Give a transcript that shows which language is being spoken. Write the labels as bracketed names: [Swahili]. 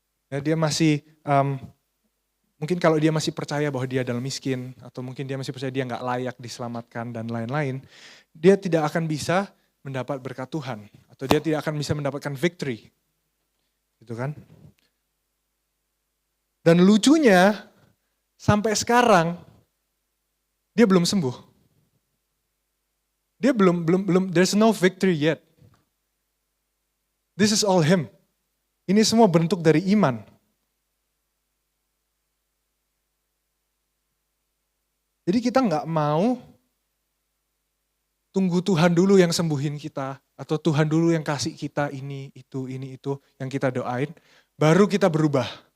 [Indonesian] Ya, dia masih, mungkin kalau dia masih percaya bahwa dia adalah miskin, atau mungkin dia masih percaya dia nggak layak diselamatkan dan lain-lain, dia tidak akan bisa mendapat berkat Tuhan, atau dia tidak akan bisa mendapatkan victory. Gitu kan? Dan lucunya, sampai sekarang, dia belum sembuh. Dia belum, [English] there's no victory yet. This is all him. [Indonesian] Ini semua bentuk dari iman. Jadi kita nggak mau tunggu Tuhan dulu yang sembuhin kita, atau Tuhan dulu yang kasih kita ini, itu, yang kita doain, baru kita berubah.